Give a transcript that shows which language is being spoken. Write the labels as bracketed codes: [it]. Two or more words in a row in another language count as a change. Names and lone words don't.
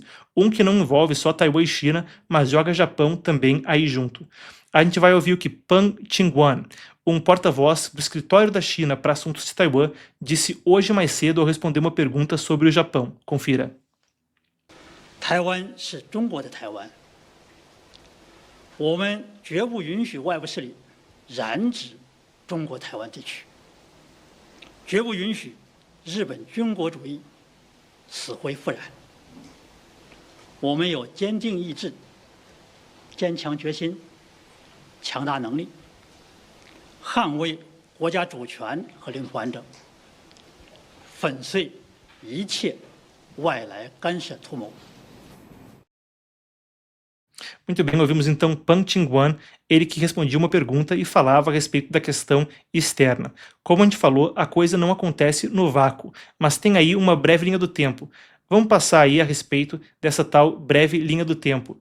[pt] Um que não envolve só Taiwan e China, mas joga Japão também aí junto. A gente vai ouvir o que Pan Ching-wan, um porta-voz do escritório da China para assuntos de Taiwan, disse hoje mais cedo ao responder uma pergunta sobre o Japão. Confira. [zh] Taiwan é 中国的台湾。我们绝不允许外部势力染指中国台湾地区，绝不允许日本军国主义死灰复燃。我们有坚定意志、坚强决心、强大能力，捍卫国家主权和领土完整，粉碎一切外来干涉图谋。 [pt] Muito bem, ouvimos então Pan Ching-wan, ele que respondia uma pergunta e falava a respeito da questão externa. Como a gente falou, a coisa não acontece no vácuo, mas tem aí uma breve linha do tempo. Vamos passar aí a respeito dessa tal breve linha do tempo.